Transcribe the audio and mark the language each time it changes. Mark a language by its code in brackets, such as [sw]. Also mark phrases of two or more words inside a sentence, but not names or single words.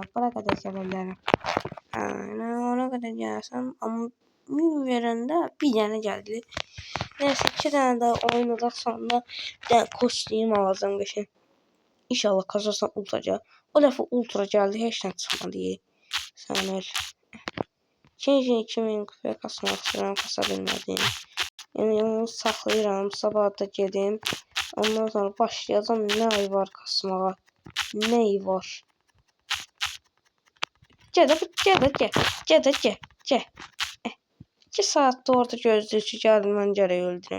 [tr] Bura kadar gelebilirim. Yani ona kadar gelsem ama 1000 verende bir tane geldi. Neyse 2 tane daha oynayacak sonra ben kostüm alacağım geçen. İnşallah kazarsam ultraca. O defa ultra geldi. Hiç ne çıkmadı. Sen öyle. [az] İkinci 2000 kupaya kasmaq istəyirəm, kasa bilmədim. Yəni onu saxlayıram, sabah da gedim. Ondan sonra başlayacağım nə ay var kasmağa. Nə ay var. Gədə. 2 saatdə orada gözləyir ki, gəldim mən gərək öldürəm.